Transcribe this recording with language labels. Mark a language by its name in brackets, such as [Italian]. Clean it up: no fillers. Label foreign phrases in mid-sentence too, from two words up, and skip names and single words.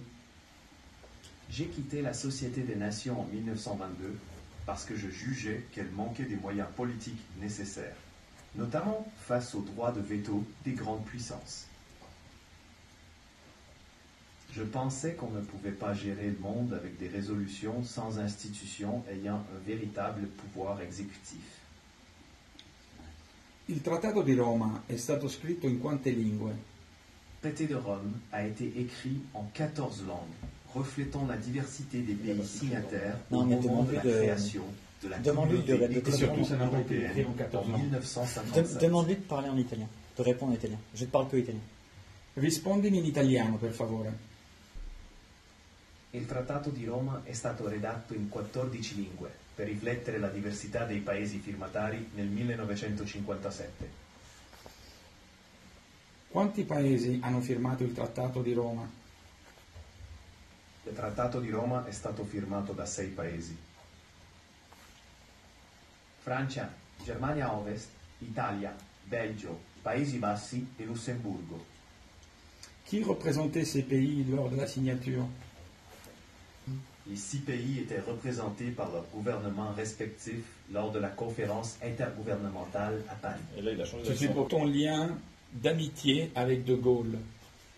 [French] J'ai quitté la Société des Nations en 1922 parce que je jugeais qu'elle manquait des moyens politiques nécessaires, notamment face au droit de veto des grandes puissances. Je pensais qu'on ne pouvait pas gérer le monde avec des résolutions sans institutions ayant un véritable pouvoir exécutif. [Italian] Il Trattato di Roma è stato scritto in quante lingue? [French] Le traité de Rome a été écrit en 14 langues, reflétant la diversité des pays signataires au moment de la création de la communauté économique européenne en 1957. Demande-lui de parler en italien, de répondre en italien. Je ne parle que italien. [Italian] Rispondimi in italiano, per favore. Il Trattato di Roma è stato redatto in 14 lingue per riflettere la diversità dei paesi firmatari nel 1957. Quanti paesi hanno firmato il Trattato di Roma? Il Trattato di Roma è stato firmato da 6 paesi. Francia, Germania Ovest, Italia, Belgio, Paesi Bassi e Lussemburgo. [French] Qui représentait ces pays lors de la signature? Les 6 pays étaient représentés par leurs gouvernements respectifs lors de la conférence intergouvernementale à Paris. Et là, il a changé Je suis pour ton lien d'amitié avec De Gaulle.